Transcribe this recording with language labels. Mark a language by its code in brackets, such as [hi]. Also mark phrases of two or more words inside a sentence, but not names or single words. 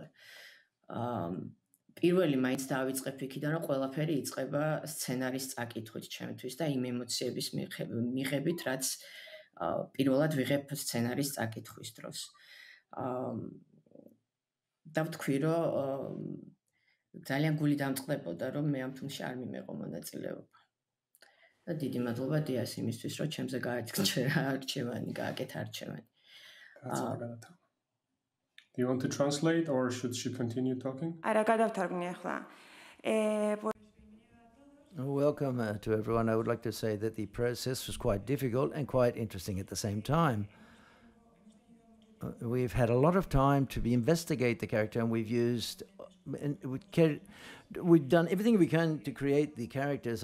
[ka] პირველი მაინც დავიწყებ იქიდან, რომ ყველაფერი იწყება სცენარის წაკითხვით ჩემთვის და იმ ემოციების მიღებით, რაც პირველად ვიღებ სცენარის წაკითხვის დროს. და ვთქვი, რომ ძალიან გული დამწყდებოდა, რომ მე ამ ფილმში არ მიმეყო მონაწილეობა. და დიდი მადლობა დიას იმისთვის, რომ ჩემზე გააჩერა არჩევანი, გააკეთა არჩევანი. [en] Do you want to translate or should she continue talking? [ka] არა, გადავთარგმნი ახლა. [en] Welcome to everyone. I would like to say that the process was quite difficult and quite interesting at the same time. We've had a lot of time to investigate the character, and we've done everything we can to create the characters.